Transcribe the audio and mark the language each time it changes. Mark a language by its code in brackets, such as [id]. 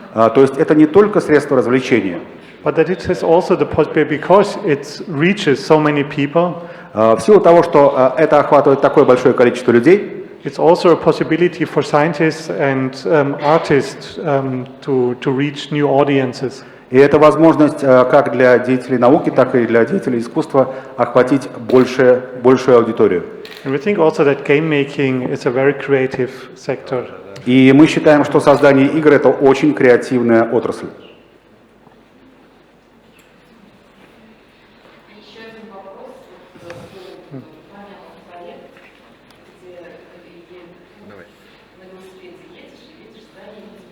[ru] То есть это не только средство развлечения. [en] But that it has also the possibility, because it reaches so many people, [ru] В силу того, что это охватывает такое большое количество людей, [en] it's also a possibility for scientists and artists to reach new audiences. [ru] и это возможность как для деятелей науки, так и для деятелей искусства охватить большую аудиторию. [en] And we think also that game making is a very creative sector. [ru] И мы считаем, что создание игр — это очень креативная отрасль. Еще один вопрос. Понятный проект, где на велосипеде едешь, здание